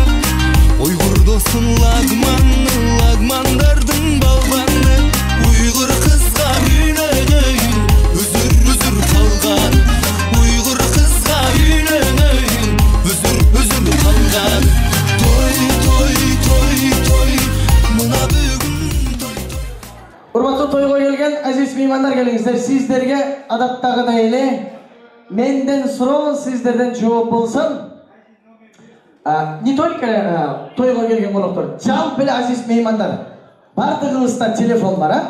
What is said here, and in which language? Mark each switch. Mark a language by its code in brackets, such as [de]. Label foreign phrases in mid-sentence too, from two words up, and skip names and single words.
[ky] Уйгур достун лагманы, лагмандардын балбаны. Уйгур кызга үйлөнөйн, үзүр үзүр калган. Уйгур кызга үйлөнөйн, үзүр үзүр калган. Той той той той, мына бүгүн той той. Урматтуу тойго келген азиз меймандар, келиңиздер. Сиздерге адаттагыдай эле менден суроо, сиздерден жооп болсун. [ru] Не только [ky] тойго келген коноктор, жалпы эле азиз меймандар, бардыгыбызда телефон бар, а?